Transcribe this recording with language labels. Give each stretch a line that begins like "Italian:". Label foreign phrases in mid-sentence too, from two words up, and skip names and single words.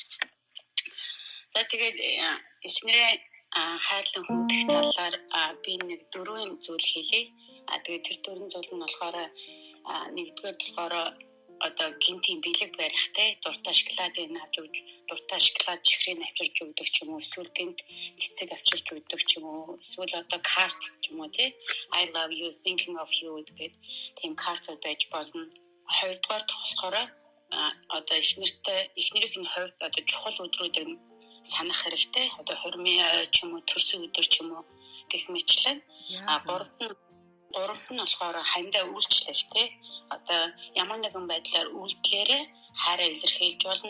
Mongolian: За тэгээд эхнэрээ хайрлан хүндэх талаар би нэг 4 зүйл хэлье. Тэгээд тэр 4 зүйл нь болохоор нэгдүгээр болохоор одоо гинтийн бэлэг барихтай дуртай шоколадыг авч өгч дуртай шоколад чихрийг авчирч өгдөг ч юм уу эсвэл гинт цэцэг авчирч өгдөг ч юм уу эсвэл одоо карт ч юм уу тий
English: I love you thinking of you
Mongolian: гэдэг тийм картууд байж болно. Хоёрдугаар болохоор одоо эхнэрийн хувьд одоо чухал өдрүүдийг санах хэрэгтэй. Одоо хормын ч юм уу төрсөн өдөр ч юм уу гэх мэтлэн. Гуравт нь болохоор хандаа үйлчлэл тий одоо ямар нэгэн байдлаар үйлдэлээрээ хайраа илэрхийлж болно.